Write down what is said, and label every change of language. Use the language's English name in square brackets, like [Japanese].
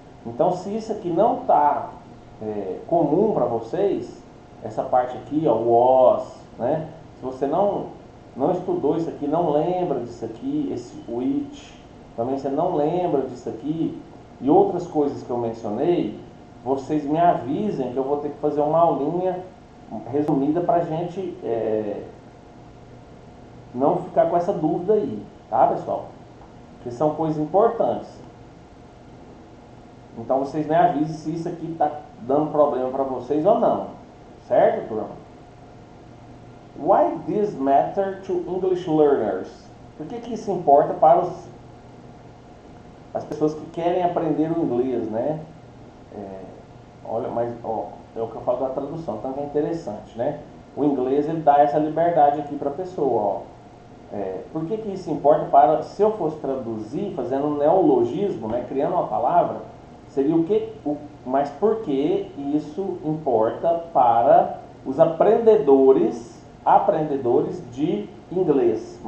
[Portuguese] Então, se isso aqui não está comum para vocês, essa parte aqui, ó, was, né, se você não estudou isso aqui, não lembra disso aqui, esse which, também você não lembra disso aqui, e outras coisas que eu mencionei, vocês me avisem que eu vou ter que fazer uma aulinha resumida para a gente não ficar com essa dúvida aí, tá, pessoal? Que são coisas importantes. Então vocês me avisem se isso aqui está dando problema para vocês ou não, certo, turma? [English] Why this matter to English learners? [Portuguese] Por que isso importa para as pessoas que querem aprender o inglês, né? Olha, mas ó, é o que eu falo da tradução, então é interessante, né? O inglês ele dá essa liberdade aqui para a pessoa, ó. Por que isso importa para, se eu fosse traduzir, fazendo um neologismo, né, criando uma palavra, seria mas por que isso importa para os aprendedores de inglês?